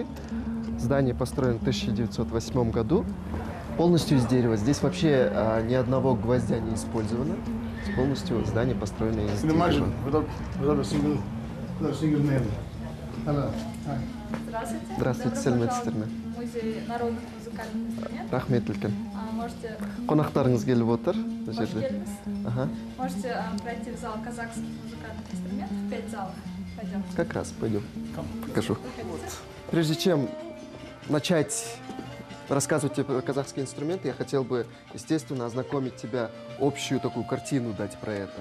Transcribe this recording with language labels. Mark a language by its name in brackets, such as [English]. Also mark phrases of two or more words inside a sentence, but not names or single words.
[Russian] Здание построено в 1908 году, полностью из дерева. Здесь вообще ни одного гвоздя не использовано. Полностью здание построено из дерева. Здравствуйте. Здравствуйте, [Kazakh] Сәлеметсіздер ме? [Russian] Музей народных музыкальных инструментов. [Kazakh] Рахмет үлкен. [Russian] Можете... [Kazakh] Қонақтарыңыз келіп отыр. Бұл Қош жерде. келдіңіз. Ага. [Russian] Можете пройти в зал казахских музыкальных инструментов, 5 залов. Пойдем. Как раз, пойдем. Покажу. Прежде чем начать рассказывать тебе про казахские инструменты, я хотел бы, естественно, ознакомить тебя, общую такую картину дать про это.